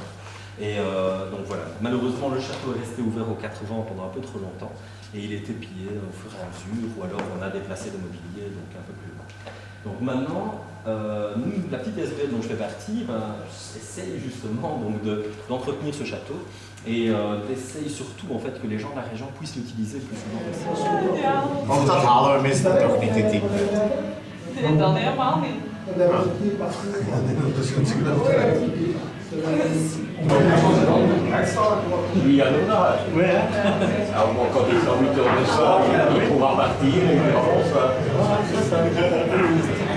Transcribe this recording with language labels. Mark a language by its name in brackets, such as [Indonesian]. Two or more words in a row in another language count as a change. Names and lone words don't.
[French] Et donc voilà, malheureusement le château est resté ouvert aux 4 vents pendant un peu trop longtemps et il était pillé au fur et à mesure, ou alors on a déplacé le mobilier donc un peu plus loin. Donc maintenant, nous, la petite SBL dont je fais partie, essaye justement d'entretenir ce château et d'essayer surtout en fait que les gens de la région puissent l'utiliser le plus souvent possible. [Dutch] Of dat halen we meestal toch niet, het type. Dan helemaal niet. [French] Oui, alors, ouais. Alors bon, quand il sort 8 heures de ça, il pourra partir et il avance.